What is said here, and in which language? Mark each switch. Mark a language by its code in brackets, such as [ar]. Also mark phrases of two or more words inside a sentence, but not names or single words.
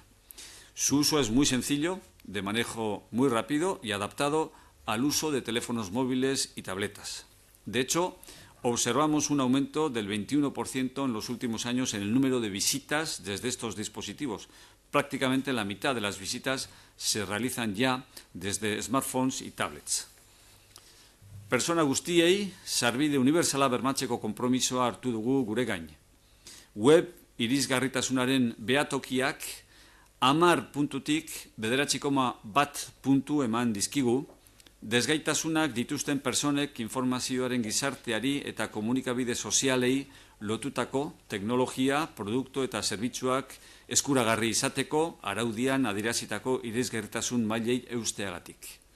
[es] Su uso es muy sencillo, de manejo muy rápido y adaptado al uso de teléfonos móviles y tabletas. De hecho, observamos un aumento del 21% en los últimos años en el número de visitas desde estos dispositivos. Prácticamente la mitad de las visitas se realizan ya desde smartphones y tablets. [eu] Persona guztiei sarbide unibertsala bermatzeko konpromisoa hartu dugu gure gain. Web irisgarritasunaren behatokiak 10 puntutik 9,1 puntu eman dizkigu, desgaitasunak dituzten personek informazioaren gizarteari eta komunikabide sozialei lotutako teknologia, produktu eta zerbitzuak eskuragarri izateko araudian adierazitako irisgarritasun mailei eusteagatik.